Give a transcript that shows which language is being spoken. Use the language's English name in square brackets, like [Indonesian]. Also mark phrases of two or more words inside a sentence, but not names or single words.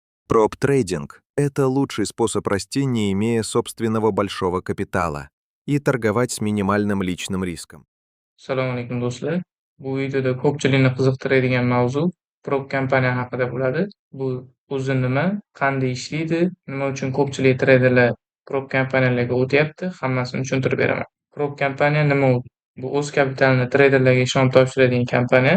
[Russian] Проп-трейдинг — это лучший способ расти, не имея собственного большого капитала, и торговать с минимальным личным риском. [Uzbek] Assalomu alaykum do'stlar. Bu videoda ko'pchilikni qiziqtiradigan mavzu prop kompaniya haqida bo'ladi. Bu o'zi nima, qanday ishlaydi, nima uchun ko'pchilik treyderlar prop kompaniyalarga o'tyapti, hammasini tushuntirib beraman. Prop kompaniya nima u? Bu o'z kapitalini treyderlarga ishonib topshiradigan kompaniya.